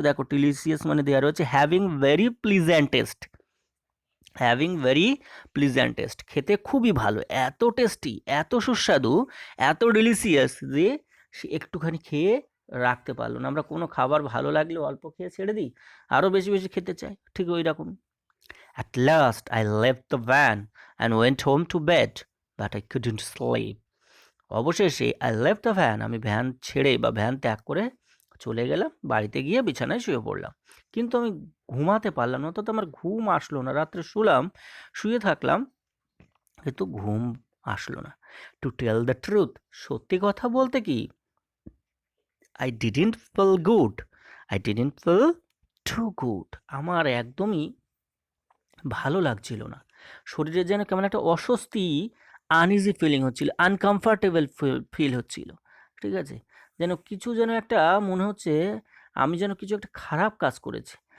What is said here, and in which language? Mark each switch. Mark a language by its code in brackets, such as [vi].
[bn] দেখো ডিলিশিয়াস মানে দেওয়া রয়েছে [en] having very pleasant taste, [bn] having very pleasant test, খেতে খুবই ভালো, এত টেস্টি, এত সুস্বাদু, এত ডিলিশিয়াস যে সে একটুখানি খেয়ে রাখতে পারলো না। আমরা কোনো খাবার ভালো লাগলে অল্প খেয়ে ছেড়ে দিই, আরও বেশি বেশি খেতে চাই, ঠিক ওই রকম। [en] At last I left the van and went home to bed, but I couldn't sleep. [bn] অবশেষে [en] I left the van, [bn] আমি ভ্যান ছেড়ে বা ভ্যান ত্যাগ করে চলে গেলাম, বাড়িতে গিয়ে বিছানায় শুয়ে পড়লাম, কিন্তু আমি ঘুমাতে পারলাম না, অর্থাৎ আমার ঘুম আসলো না। রাত্রে শুলাম, শুয়ে থাকলাম, কিন্তু ঘুম আসলো না। [en] to tell the truth, [bn] সত্যি কথা বলতে কি, [en] I didn't feel good, I didn't feel too good, [bn] আমার একদমই ভালো লাগছিল না, শরীরে যেন কেমন একটা অস্বস্তি, আনইজি ফিলিং হচ্ছিল, আনকমফর্টেবল ফিল হচ্ছিল, ঠিক আছে, যেন কিছু যেন একটা মনে হচ্ছে আমি যেন কিছু একটা খারাপ কাজ করেছি।